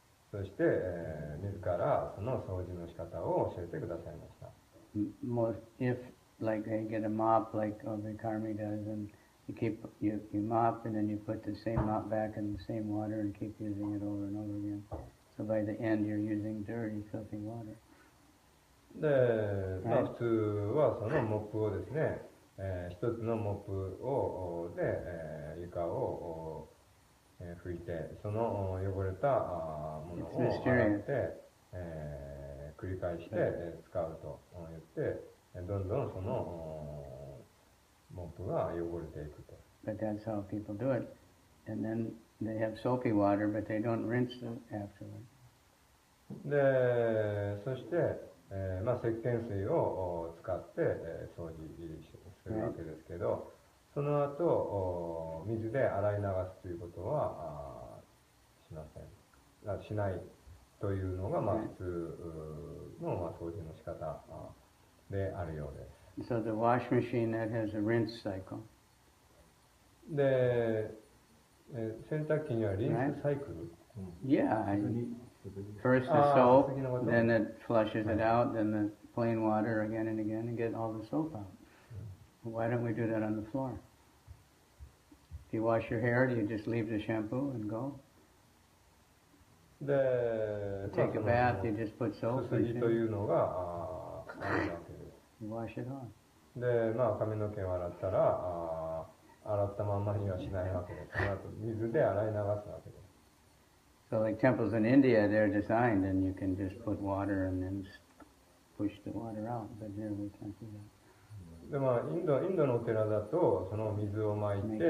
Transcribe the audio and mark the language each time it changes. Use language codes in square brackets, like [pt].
[ja] そして、自らその掃除の仕方を教えてくださいました。 [en] Most, if like they get a mop like Karmi does, and you mop and then you put the same mop back in the same water and keep using it over and over again. So by the end you're using dirty, filthy water. [ja] で、普通はそのモップをですね、一つのモップをで、床を拭いて、その汚れたものを洗って、繰り返して使うと言って、どんどんそのモップが汚れていくと。 [en] But that's how people do it. And then they have soapy water, but they don't rinse it afterwards. [ja] で、そして、石鹸水を使って、掃除するわけですけど、その後水で洗い流すということはしません。しないというのが、普通の、掃除の仕方であるようです。 [en] So the wash machine that has a rinse cycle. [ja] で、洗濯機にはリンスサイクル。 Yeah. [en] First the soap, then it flushes it out, then the plain water again and again, and get all the soap out. Why don't we do that on the floor? If you wash your hair, do you just leave the shampoo and go? Take a bath, you just put soap in it. [ja] というのがあるわけです。 [en] You wash it off. [ja] で、髪の毛を洗ったら洗ったまんまにはしないわけです。その後水で洗い流すわけです。 [en] So like temples in India, they're designed, and you can just put water and then push the water out. But here we can't do that. [ja] でインドのお寺だとその水をまいて、